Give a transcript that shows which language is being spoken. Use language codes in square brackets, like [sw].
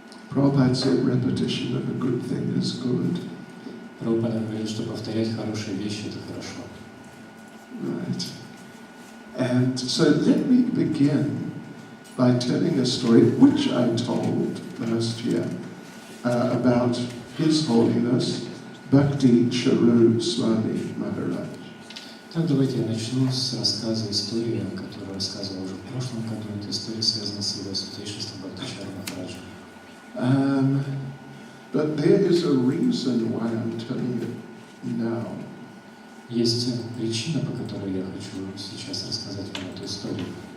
[en] Prabhupada said repetition of a good thing is good. [ru] Прабхупада говорит, что повторять хорошие вещи – это хорошо. Right. [en] And so let me begin by telling a story which I told last year. about His Holiness Bhakti Swami Maharaj. [ru] Так, давайте я начну с рассказа истории, которую рассказывал уже в прошлом году. Эта история связана с его святейшеством Бхакти Махараджа. [en] But there is a reason why I'm telling it now. [ru] Есть причина, по которой я хочу сейчас рассказать вам эту историю.